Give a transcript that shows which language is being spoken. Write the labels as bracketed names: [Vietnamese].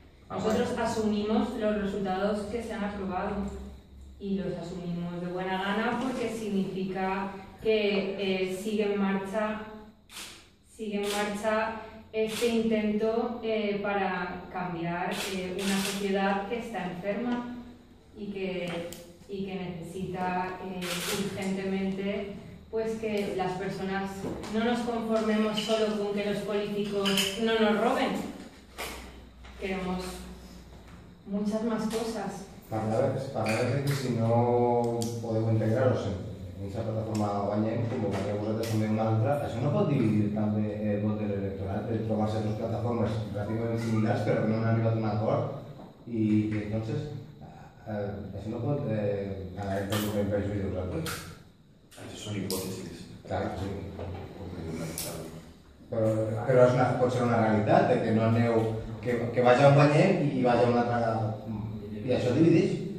[Spanish] Nosotros asumimos los resultados que se han aprobado y los asumimos de buena gana porque significa que sigue en marcha este intento para cambiar una sociedad que está enferma y que necesita urgentemente pues que las personas no nos conformemos solo con que los políticos no nos roben. Queremos muchas más cosas. [Catalan] Parlar que si no podeu integrar-vos en aquesta plataforma Guanyem, com que vosaltres també una altra, això no pot dividir també el vot de l'electorat, per trobar-se dues plataformes relativament similars però que no han arribat a un acord [Spanish] y entonces eso no puede ganar el perjuicio de vosaltres. [Catalan] Això són hipòtesis. [Spanish] Claro, sí. [Catalan] Però pot ser una realitat, que no aneu, que vaig a un guanyer i vaig a una altra... I això divideix.